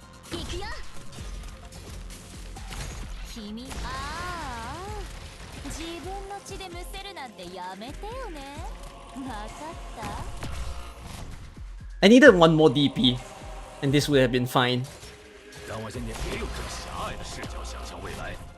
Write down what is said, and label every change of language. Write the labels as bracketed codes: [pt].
[ja] 行くよ。君、ああ。自分の血でむせるなんてやめてよね。わかった？ [en] I needed one more DP, and this would have been fine. [zh] 让我先别用这么狭隘的视角想象未来。